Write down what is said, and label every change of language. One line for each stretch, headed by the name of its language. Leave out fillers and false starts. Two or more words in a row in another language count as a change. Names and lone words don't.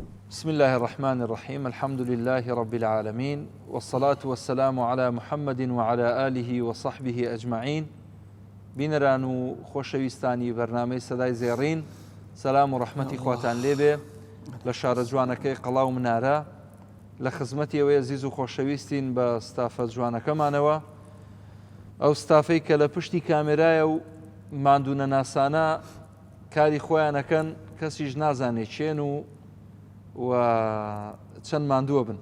Arabic: بسم الله الرحمن الرحيم. الحمد لله رب العالمين، والصلاة والسلام على محمد وعلى آله وصحبه أجمعين.
Central Kurdish: بینەران و خۆشەویستانی بەرنامەی سەدای زێڕین، سەلام و ڕەحمەتی خواتان لێبێ لە شارە جوانەکەی قەڵاو منارە، لە خزمەتی ئەوەی عزیز و خۆشەویستین بە ستافە جوانەکەمانەوە، ئەو ستافەی کە لە پشتی کامێرایە و ماندوونە ناسانە کاری خۆیانەکەن، کەسیش نازانێت چێن و چەند ماندووە بن.